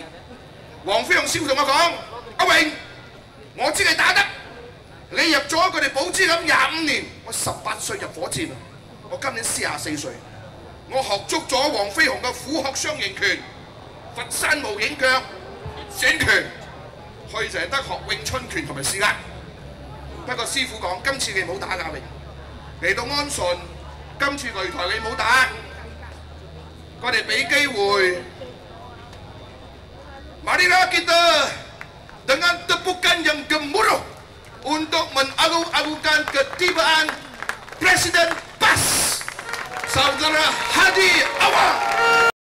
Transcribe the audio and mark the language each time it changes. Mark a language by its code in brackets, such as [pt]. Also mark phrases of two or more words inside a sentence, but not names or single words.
[yue] 黃飛鴻師傅同我講：阿榮，我知你打得，你入咗佢哋寶芝林25年，我18歲入火箭，我今年44歲，我學足咗黃飛鴻嘅虎鶴雙形拳、佛山無影腳、閃拳。佢就係得學詠春拳同埋施壓。不過師傅講：今次你唔好打亞榮，嚟到安順，今次擂台你唔好打，我哋俾機會。 [ms] Marilah kita dengan tepukan yang gemuruh untuk mengagung-agungkan ketibaan Presiden PAS, Saudara Hadi Awang.